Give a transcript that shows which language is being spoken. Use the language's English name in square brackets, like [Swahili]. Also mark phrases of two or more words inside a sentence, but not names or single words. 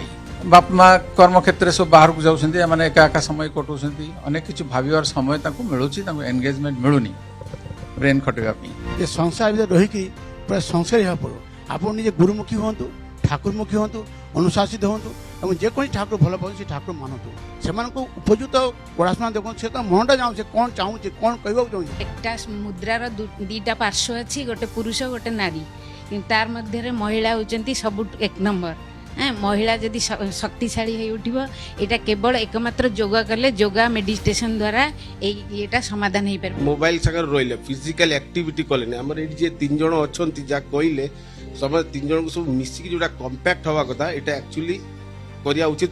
[Odia] ବାପା ମା କର୍ମକ୍ଷେତ୍ରରେ ସବୁ ବାହାରକୁ ଯାଉଛନ୍ତି, ଏମାନେ ଏକା ଏକା ସମୟ କଟାଉଛନ୍ତି, ଅନେକ କିଛି ଭାବିବାର ସମୟ ତାଙ୍କୁ ମିଳୁଛି, ତାଙ୍କୁ ଏନଗେଜମେଣ୍ଟ ମିଳୁନି ବ୍ରେନ୍ ଖଟେଇବା ପାଇଁ। ଏ ସଂସାର ଭିତରେ ରହିକି ପୁରା ସଂସାରୀ ହେବାକୁ ପଡ଼ିବ। ଆପଣ ନିଜେ ଗୁରୁମୁଖୀ ହୁଅନ୍ତୁ, ଠାକୁରମୁଖୀ ହୁଅନ୍ତୁ, ଅନୁଶାସିତ ହୁଅନ୍ତୁ ଏବଂ ଯେକୌଣସି ଠାକୁର ଭଲ ପାଆନ୍ତି ସେ ଠାକୁର ମାନନ୍ତୁ। ସେମାନଙ୍କୁ ଉପଯୁକ୍ତ ପଢ଼ାଶୁଣା ଦେଖନ୍ତୁ, ସେ ତା ମନଟା ଚାହୁଁଛି କ'ଣ ଚାହୁଁଛି, କ'ଣ କହିବାକୁ ଚାହୁଁଛି। [Bangla] একটা মুদ্রার দুইটা পার্শ্ব [Odia] ଅଛି, ଗୋଟେ ପୁରୁଷ ଗୋଟେ ନାରୀ, କିନ୍ତୁ ତାର ମଧ୍ୟରେ ମହିଳା ହେଉଛନ୍ତି ସବୁ ଏକ ନମ୍ବର। ମହିଳା ଯଦି ଶକ୍ତିଶାଳୀ ହେଇ ଉଠିବ, ଏଇଟା କେବଳ ଏକମାତ୍ର ଯୋଗ କଲେ, ଯୋଗା ମେଡିଟେସନ ଦ୍ୱାରା ଏଇଟା ସମାଧାନ ହେଇପାରିବ। ମୋବାଇଲ ସାଙ୍ଗରେ ରହିଲେ [English] physical activity [Odia] କଲେନି। ଆମର ଏଠି ଯେ 3 ଜଣ ଅଛନ୍ତି ଯାହା କହିଲେ ସମସ୍ତେ 3 ଜଣଙ୍କୁ ସବୁ ମିଶିକି ଯୋଉଟା କମ୍ପାକ୍ଟ ହବା କଥା, ଏଇଟା ଆକ୍ଚୁଆଲି କରିବା ଉଚିତ।